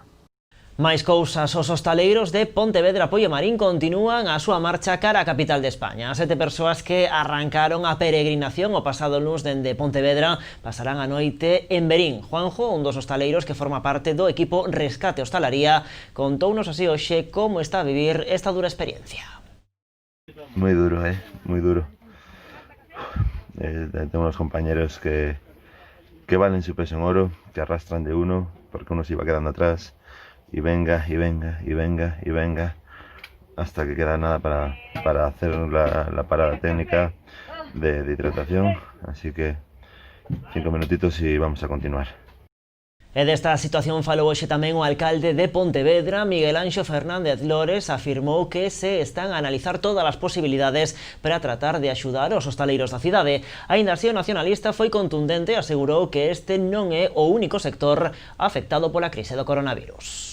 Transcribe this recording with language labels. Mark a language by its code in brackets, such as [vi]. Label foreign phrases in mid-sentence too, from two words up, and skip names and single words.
[gl] Máis cousas, os hostaleiros de Pontevedra Poio Marín continúan a súa marcha cara á capital de España. As 7 persoas que arrancaron a peregrinación o pasado luns dende Pontevedra pasarán a noite en Verín. Juanjo, un dos hostaleiros que forma parte do equipo Rescate Hostalaría, contounos así hoxe como está a vivir esta dura experiencia. [es] Muy duro, muy duro. Tengo unos compañeros que valen su peso en oro, que arrastran de uno, porque uno se iba quedando atrás, y venga, hasta que queda nada para hacer la parada técnica de hidratación. Así que 5 minutitos y vamos a continuar. [gl] E desta situación falou hoxe tamén o alcalde de Pontevedra, Miguel Anxo Fernández Lores, afirmou que se están a analizar todas as posibilidades para tratar de axudar os hostaleiros da cidade. Aínda así, o nacionalista foi contundente e asegurou que este non é o único sector afectado pola crise do coronavirus.